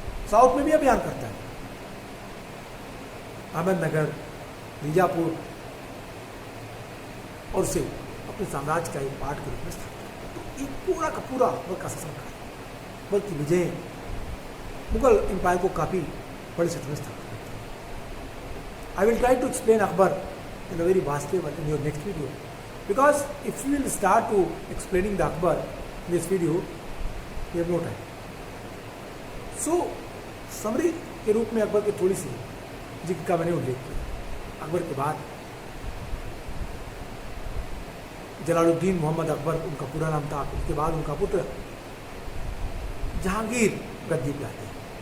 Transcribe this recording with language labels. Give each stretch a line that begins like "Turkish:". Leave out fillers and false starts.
Hindi: South में भी अभियान करता है, अहमदनगर, बीजापुर, और उसे अपने साम्राज्य का एक पार्ट के रूप में स्थापित करता है। तो एक पूरा का पूरा अकबर का शासनकाल, अकबर की विजय मुगल एम्पायर को काफ़ी बड़ी क्षेत्र में स्थापित करती है।
English: I will try to explain Akbar in a very vast way in your next video, because if you will start to explaining the Akbar in this video, we have no time.
Hindi: So summary के रूप में अकबर की थोड़ी सी जिक्र का मैंने उल्लेख किया। अकबर के बाद जलालुद्दीन मोहम्मद अकबर उनका पूरा नाम था। उसके बाद उनका पुत्र जहांगीर गद्दी पे आते हैं।